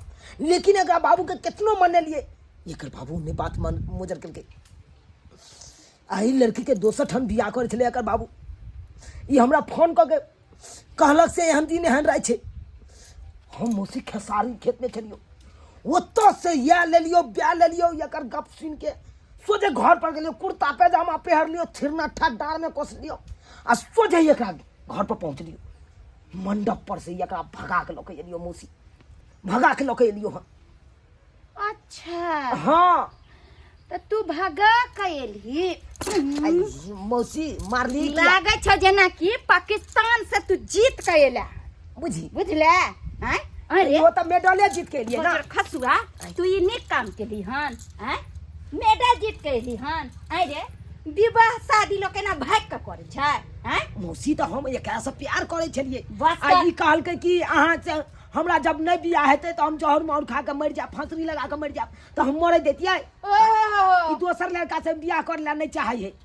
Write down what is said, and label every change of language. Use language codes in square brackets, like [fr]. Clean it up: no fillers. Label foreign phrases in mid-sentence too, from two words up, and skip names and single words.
[mai] लेकिन एकरा बाबू के कितनो मनेलिए, एकर बाबू ने बात मोजर केलकै। आई लड़की के दोसर ठन बियाह करे छले एकर बाबू। ई हमरा फोन क के कहलक से एहन दिन एहन राय छै। हम मौसी खेसारी खेत में छलियो, ओतऽ से या ले लियो ब्याह ले लियो। एकर गप सुन के सोझे घर पर गेलियो, कुर्ता पैजामा पहर लियो, थिरना ठा डार में कस लियो आ सोझे एकरा घर पर पहुंच लियो। मंडप पर से एकरा भगा के लके एलियो मौसी, भगा के लके एलियो। हाँ अच्छा हाँ तो तू भगा कएलही। मौसी मारली लागे छ जेना कि पाकिस्तान से तू जीत के एला, बुझी बुझले? हैं अरे वो तो मेडले जीत के लिए ना। खसुआ तू ये नीक काम केली हन, हैं मेडल जीत के एली हन। अरे विवाह शादी लोग केना भाग के करे छै? हैं मौसी तो हम एकरा से प्यार करे छलिए। बस आ ई कहलकै कि अहाँ से हमरा जब नहीं बियाह हेतै तो हम जहर मार खा के मर जाब, फांसरी लगा के मर जाब, तो हम मरे देतियै। ई दोसर लड़का से बियाह कर ला नहीं चाहे है।